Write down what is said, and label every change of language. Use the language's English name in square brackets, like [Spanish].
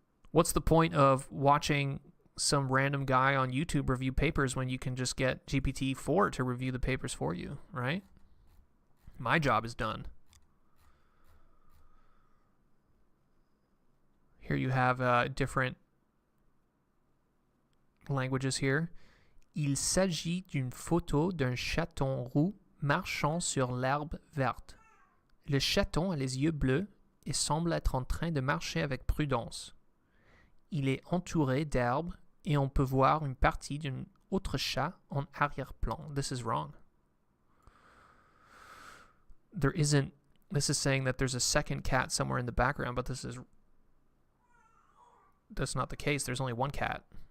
[English] What's the point of watching some random guy on YouTube review papers when you can just get GPT-4 to review the papers for you, right? My job is done. Here you have different languages here. [French] Il s'agit d'une photo d'un chaton roux marchant sur l'herbe verte. Le chaton a les yeux bleus et semble être en train de marcher avec prudence. Il est entouré d'herbes et on peut voir une partie d'un autre chat en arrière-plan. [English] This is wrong. There isn't, this is saying that there's a second cat somewhere in the background, but that's not the case. There's only one cat.